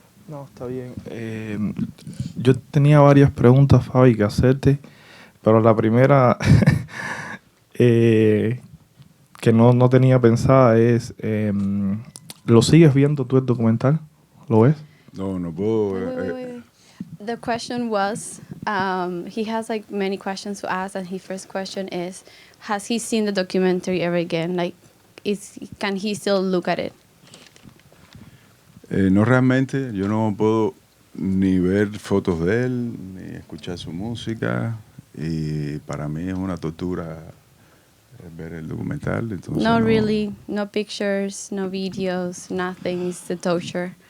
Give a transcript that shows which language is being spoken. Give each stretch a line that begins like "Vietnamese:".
Spanish: No, está bien. Yo tenía varias preguntas, Fabi, que hacerte, pero la primera que no tenía pensada es, ¿lo sigues viendo tú el documental? ¿Lo ves? No puedo.
English: Wait. The question was, he has like many questions to ask, and his first question is, has he seen the documentary ever again? Like, can he still look at it?
Spanish: No realmente, yo no puedo ni ver fotos de él, ni escuchar su música, y para mí es una tortura ver el documental. Entonces
English: No, really, no pictures, no videos, nothing. It's the torture.